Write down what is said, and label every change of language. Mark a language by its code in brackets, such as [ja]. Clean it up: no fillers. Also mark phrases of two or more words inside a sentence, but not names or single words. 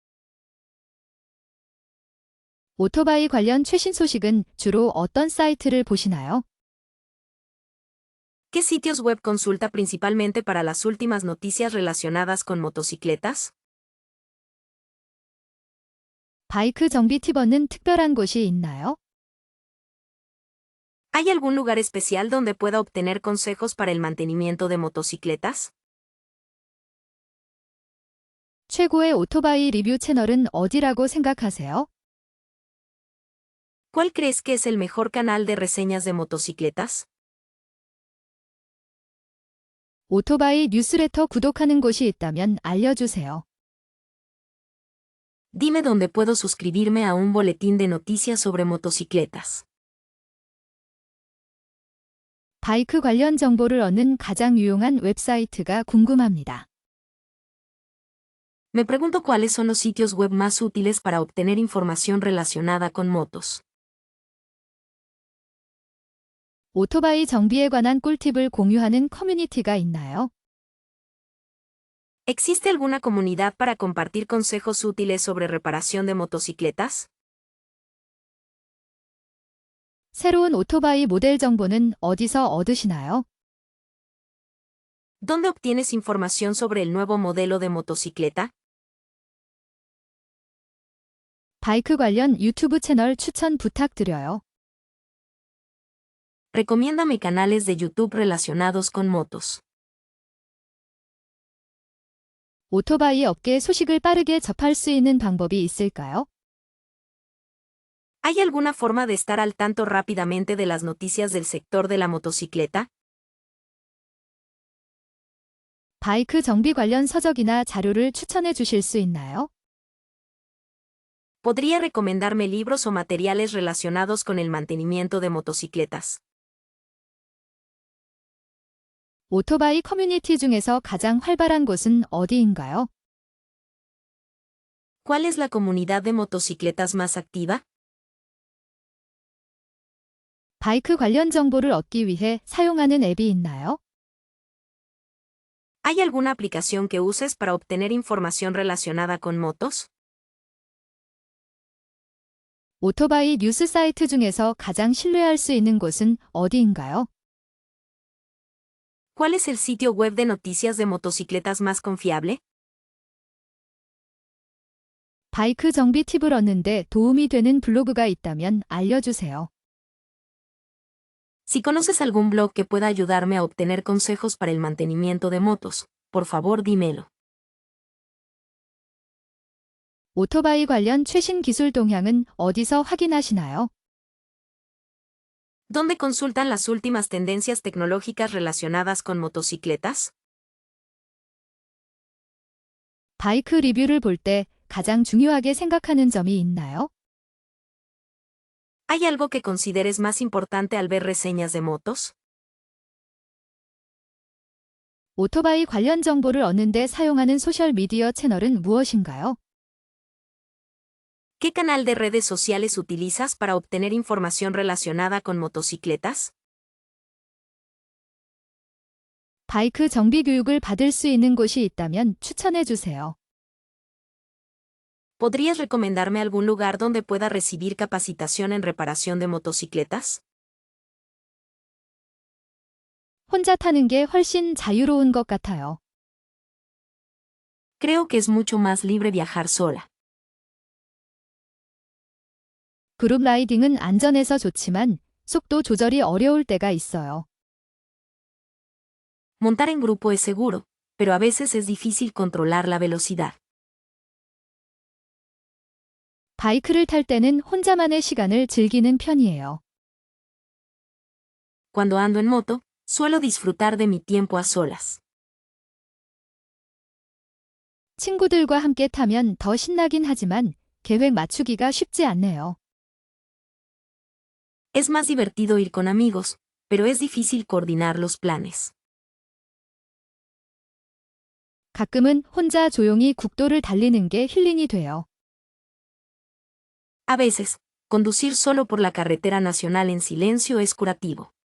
[ko] 오토바이 관련 최신 소식은 주로 어떤 사이트를 보시나요? [es] ¿Qué sitios web consulta principalmente para las últimas noticias relacionadas con motocicletas? [ko] 바이크 정비 팁 얻는 특별한 곳이 있나요? [es] ¿Hay algún lugar especial donde pueda obtener consejos para el mantenimiento de motocicletas? [ko] 최고의 오토바이 리뷰 채널은 어디라고 생각하세요? [es] ¿Cuál crees que es el mejor canal de reseñas de motocicletas? [ko] 오토바이 뉴스레터 구독하는 곳이 있다면 알려주세요. [es] Dime dónde puedo suscribirme a un boletín de noticias sobre motocicletas. [ko] 바이크 관련 정보를 얻는 가장 유용한 웹사이트가 궁금합니다. [es] Me pregunto cuáles son los sitios web más útiles para obtener información relacionada con motos. [ko] 오토바이 정비에 관한 꿀팁을 공유하는 커뮤니티가 있나요? [es] ¿Existe alguna comunidad para compartir consejos útiles sobre reparación de motocicletas? [ko] 새로운 오토바이 모델 정보는 어디서 얻으시나요? [es] ¿Dónde obtienes información sobre el nuevo modelo de motocicleta? [ko] 바이크 관련 유튜브 채널 추천 부탁드려요. [es] Recomiéndame canales de YouTube relacionados con motos. [ko] 오토바이 업계 소식을 빠르게 접할 수 있는 방법이 있을까요? [es] ¿Hay alguna forma de estar al tanto rápidamente de las noticias del sector de la motocicleta? [ko] 바이크 정비 관련 서적이나 자료를 추천해 주실 수 있나요? [es] ¿Podría recomendarme libros o materiales relacionados con el mantenimiento de motocicletas? [ko] 오토바이 커뮤니티 중에서 가장 활발한 곳은 어디인가요? [es] ¿Cuál es la comunidad de motocicletas más activa? [ko] 바이크 관련 정보를 얻기 위해 사용하는 앱이 있나요? [es] ¿Hay alguna aplicación que uses para obtener información relacionada con motos? [ko] 오토바이 뉴스 사이트 중에서 가장 신뢰할 수 있는 곳은 어디인가요? [es] ¿Cuál es el sitio web de noticias de motocicletas más confiable? [ko] 바이크 정비 팁을 얻는데 도움이 되는 블로그가 있다면 알려주세요. [es] Si conoces algún blog que pueda ayudarme a obtener consejos para el mantenimiento de motos, por favor dímelo. [ko] 오토바이 관련 최신 기술 동향은 어디서 확인하시나요? [es] ¿Dónde consultan las últimas tendencias tecnológicas relacionadas con motocicletas? [ko] 바이크 리뷰를 볼 때 가장 중요하게 생각하는 점이 있나요? [es] ¿Hay algo que consideres más importante al ver reseñas de motos? [ko] 오토바이 관련 정보를 얻는데 사용하는 소셜미디어 채널은 무엇인가요? [es] ¿Qué canal de redes sociales utilizas para obtener información relacionada con motocicletas? [ko] 바이크 정비 교육을 받을 수 있는 곳이 있다면 추천해 주세요. [es] ¿Podrías recomendarme algún lugar donde pueda recibir capacitación en reparación de motocicletas? [ko] 혼자 타는 게 훨씬 자유로운 것 같아요. [es] Creo que es mucho más libre viajar sola. [ko] 그룹 라이딩은 안전해서 좋지만 속도 조절이 어려울 때가 있어요. [es] Montar en grupo es seguro, pero a veces es difícil controlar la velocidad. [ko] 바이크를 탈 때는 혼자만의 시간을 즐기는 편이에요. [es] Cuando ando en moto, suelo disfrutar de mi tiempo a solas. [ko] 친구들과 함께 타면 더 신나긴 하지만 계획 맞추기가 쉽지 않네요. [es] Es más divertido ir con amigos, pero es difícil coordinar los planes. [ko] 가끔은 혼자 조용히 국도를 달리는 게 힐링이 돼요. [es] A veces, conducir solo por la carretera nacional en silencio es curativo.